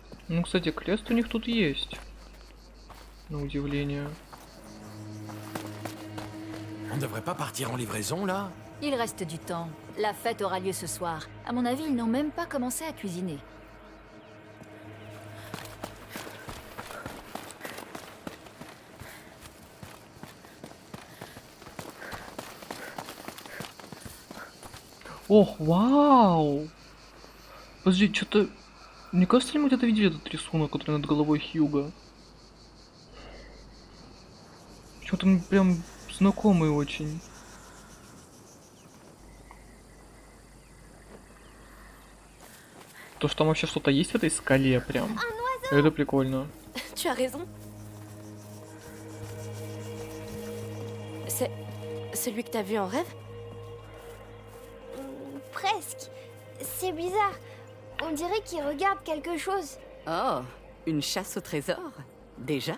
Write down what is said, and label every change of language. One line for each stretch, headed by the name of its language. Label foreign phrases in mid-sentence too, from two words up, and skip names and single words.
Russian: Ну, кстати, крест у них тут есть. На удивление.
French: On ne devrait pas partir en livraison, là? Il reste du temps. La fête aura lieu ce soir. À mon avis, ils n'ont même pas commencé à cuisiner.
Russian: Ох, вау! Подожди, что-то... Мне кажется, ли мы где-то видели этот рисунок, который над головой Хьюга? Почему-то он прям знакомый очень. То, что там вообще что-то есть в этой скале прям. Это прикольно.
French: Tu as raison. C'est celui que t'as vu en rêve? Presque. C'est bizarre. On dirait qu'il regarde quelque chose. Oh, une chasse au trésor? Déjà?